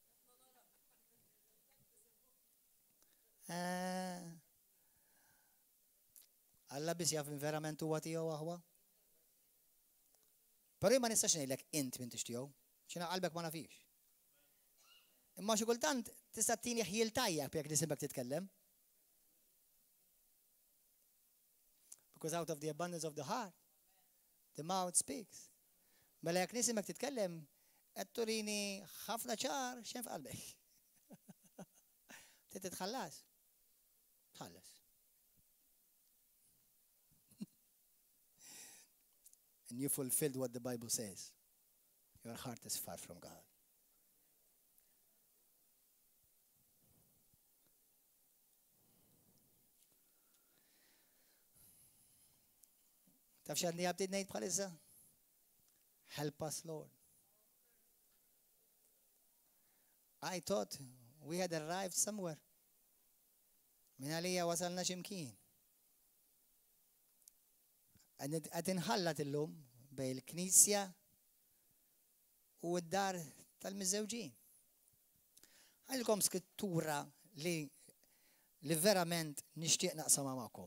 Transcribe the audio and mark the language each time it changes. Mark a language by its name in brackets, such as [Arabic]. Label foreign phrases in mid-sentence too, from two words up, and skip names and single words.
[Maltese] Alla biss jaf verament huwa tiegħu aħwa. Però ma nistax ngħidlek int m'intix tiegħu, x'inha qalbek ma nafix. Imma xi kultant tista' tini ħjiel tajjeb jekk nisimek titkellem. [English] Because out of the abundance of the heart, the mouth speaks. [Maltese] Mela jekk nisimek titkellem, qed turini ħafna ċar x'hemm f'qalbek. Titħallas. Tħallas. [English] And you fulfilled what the Bible says. Your heart is far from God. [Maltese] Taf x'għandi għabdid ngħid bħalissa? [English] Help us, Lord. I thought we had arrived somewhere. [Maltese] Min għalija wasalna x'imkien. Qed inħallat illum bejn il-Knisja u d-dar tal-miżewġin. Għandkom skrittura li verament nixtieq naqsama magħkom.